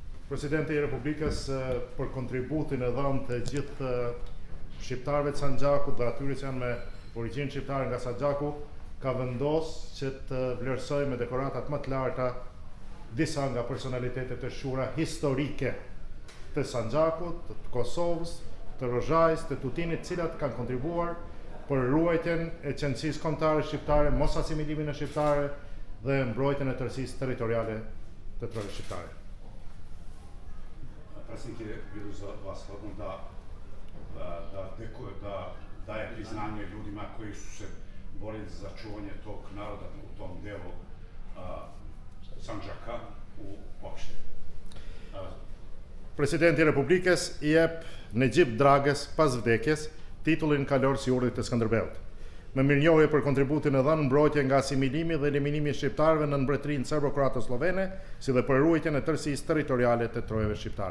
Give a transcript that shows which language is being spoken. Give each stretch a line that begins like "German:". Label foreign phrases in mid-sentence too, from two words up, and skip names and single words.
Albanian: Presidenti i Republikës për kontributin e dhënë të gjithë shqiptarëve të Sanxhakut dhe atyre që janë me origjinë shqiptare nga Sanxhaku, ka vendosur që të vlerësojë me dekoratat më të larta disa nga personalitetet e shura historike të Sanxhakut, të Kosovës, të Rozhajës, të Tutinit, të cilat kanë kontribuar për ruajtjen e qendësisë kombëtare shqiptare, mos asimilimin e shqiptarëve dhe mbrojtjen e tërësisë territoriale të trojës shqiptare.
Serbian: Predsjednik je vas hodno da daje priznanje ljudima koji su se borili za čuvanje tog naroda u tom delu Sandžaka uopšte.
Albanian: Presidenti i Republikës I jep Nejib Dragës pas vdekjes titullin kalorës I urdhit të Skënderbeut. Me mirënjohje për kontributin e dhënë mbrojtje nga asimilimi dhe eliminimi I shqiptarëve në mbretërinë serbo-kroato-slovene, si dhe për ruajtjen e tërësisë territoriale të trojave shqiptare.